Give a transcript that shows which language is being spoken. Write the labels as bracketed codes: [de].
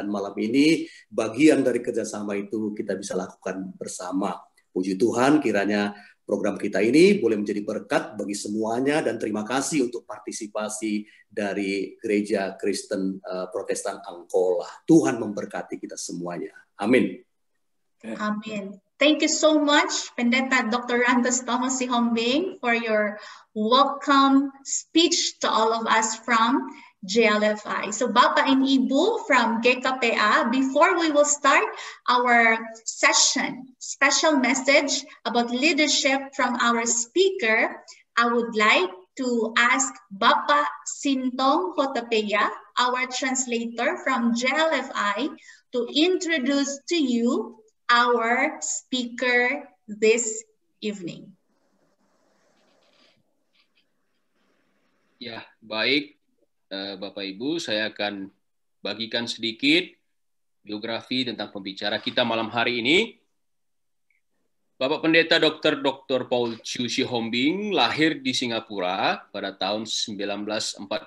[id] Dan malam ini bagian dari kerjasama itu kita bisa lakukan bersama. Puji Tuhan, kiranya program kita ini boleh menjadi berkat bagi semuanya, dan terima kasih untuk partisipasi dari Gereja Kristen Protestan Angkola. Tuhan memberkati kita semuanya. Amin. [en] Amin. Thank you so much, Pendeta Dr. Rantos Thomas Sihombing, for your welcome speech to all of us from GLFI. So Bapak and Ibu from GKPA, before we will start our session, special message about leadership from our speaker, I would like to ask Bapak Sintong Hotapeya, our translator from GLFI, to introduce to you our speaker this evening. [id] Ya, baik. Bapak Ibu, saya akan bagikan sedikit biografi tentang pembicara kita malam hari ini. Bapak Pendeta Dr. Paul Cho Sihombing lahir di Singapura pada tahun 1947.